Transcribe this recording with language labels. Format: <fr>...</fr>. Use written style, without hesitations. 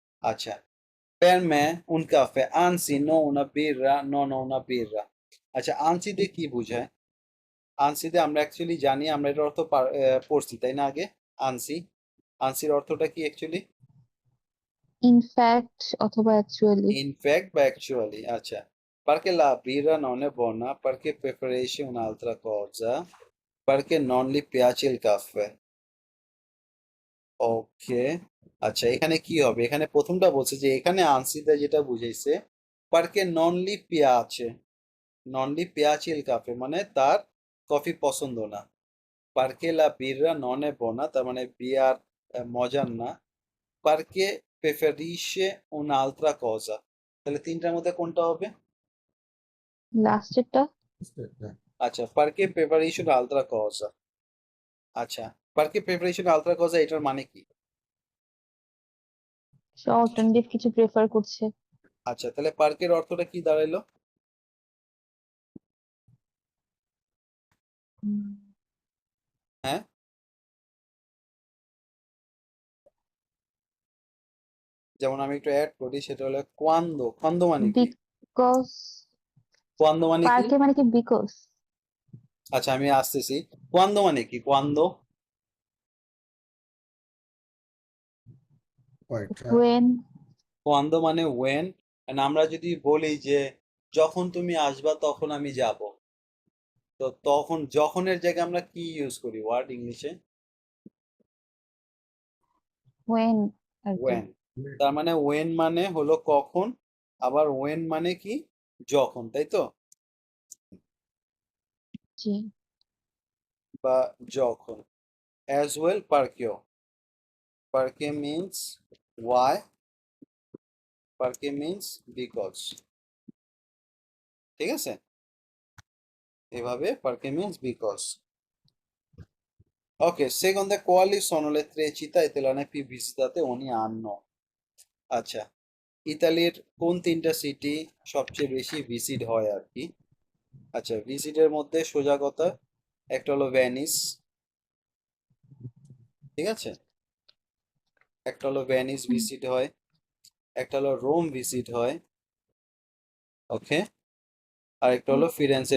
<it>আচ্ছা, per me un caffè, anzi no una birra, no no una birra।</it> <bn>আচ্ছা আনসি দিয়ে কি বোঝায়? আনসিতে আমরা অ্যাকচুয়ালি জানি, আমরা এটার অর্থ পড়ছি তাই না আগে? আনসি, আনসির অর্থটা কি অ্যাকচুয়ালি?</bn> <en>In fact অথবা actually.</en> <bn>ইনফ্যাক্ট বা অ্যাকচুয়ালি।</bn> <it>আচ্ছা, perché la birra non è buona, perché preferisce un'altra cosa, perché non gli piace il caffè।</it> <bn>ওকে, আচ্ছা এখানে কি হবে? এখানে প্রথমটা বলছে যে এখানে আনসিতে যেটা বুঝাইছে</bn> <it>perché non gli piace, non gli piace il caffè</it> <bn>মানে তার কফি পছন্দ না।</bn> <it>perché la birra non è buona</it> <bn>তার মানে বিয়ার মজার না।</bn> <it>perché preferisce un'altra cosa,</it> <bn>তাহলে তিনটার মধ্যে কোনটা হবে? লাস্টেরটা</bn> <it>আচ্ছা, perché preferisce un'altra cosa।</it> <bn>আচ্ছা,</bn> <it>perché preferisce un'altra cosa</it> <bn>এটার মানে কি? সে অল্টারনেটিভ কিছু প্রেফার করছে। আচ্ছা, তাহলে পার্কের অর্থটা কি দাঁড়াইলো? হুম, হ্যাঁ, যেমন আমি একটু অ্যাড করি, সেটা হলো কোয়ান্দো। কোয়ান্দো মানে কি? বিকজ কোয়ান্দো মানে কি? পার্কে মানে কি বিকজ আচ্ছা আমি আসতেছি, কোয়ান্দো মানে কি? কোয়ান্দো কয়টা?</bn> <en>when</en> <bn>কোয়ান্দো মানে ওয়েন। আমরা যদি বলি যে যখন তুমি আসবা তখন আমি যাব, তো তখন যখনের জায়গায় আমরা কি ইউজ করি ওয়ার্ড ইংলিশে? when আর কি। ওয়েন। তার মানে ওয়েন মানে হলো কখন, আবার ওয়েন মানে কি যখন, তাই তো? জি বা যখন,</bn> <en>as well perché, perché means why, perché means because, ঠিক আছে? এভাবে perché means because.</en> <it>Ok, seconda quali sono le 3 città italiane più visitate ogni anno?</it> <bn>আচ্ছা, ইতালির কোন 3টা সিটি সবচেয়ে বেশি ভিজিট হয় আর কি? আচ্ছা, ভিজিটের মধ্যে সোজা কথা, একটা হলো ভেনিস, ঠিক আছে? একটা হলো ভেনিস হুম, ভিজিট হয়, একটা হলো রোম ভিজিট হয়, ওকে, আর একটা হলো ফিরেন্সে</bn>